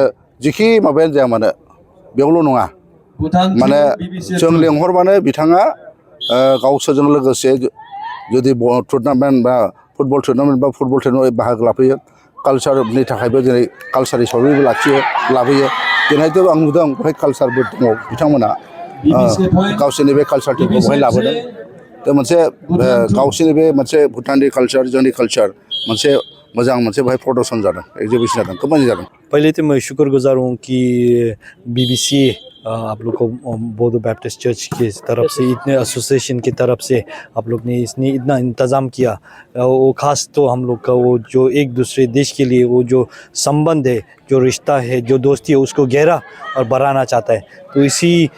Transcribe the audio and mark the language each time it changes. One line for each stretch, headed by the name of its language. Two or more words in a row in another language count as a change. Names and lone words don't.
Bodo: जिखि माबायानो जाया मानो बेयावल' नङा माने जों लेंहरबानो बिथाङा गावसोरजों लोगोसे जुदि टुर्नामेन्ट बा फुटबल टुर्नामेन्ट बाहागो लाफैयो कालचारनि थाखायबो जेरै कालचार हिसाबैबो लाबोयो दिनैथ' आं नुदों बेवहाय कालचारबो दङ बिथांमोना गावसोरनि बे कालचारखौ बेवहाय लाबोदों दा मोनसे गावसोरनि बे मोनसे भुटाननि कालचार जोंनि कालचार मोनसे मोजां मोनसे बेवहाय प्रदर्शन जादों एग्जिबिशन जादों खोब मोजां जादों।
Hindi: पहले तो मैं शुक्रगुजार हूँ कि बीबीसी आप लोग को बौद्ध बैप्टिस्ट चर्च की तरफ से इतने एसोसिएशन की तरफ से आप लोग ने इसने इतना इंतज़ाम किया वो ख़ास तो हम लोग का वो जो एक दूसरे देश के लिए वो जो संबंध है जो रिश्ता है जो दोस्ती है उसको गहरा और बढ़ाना चाहता है तो इसी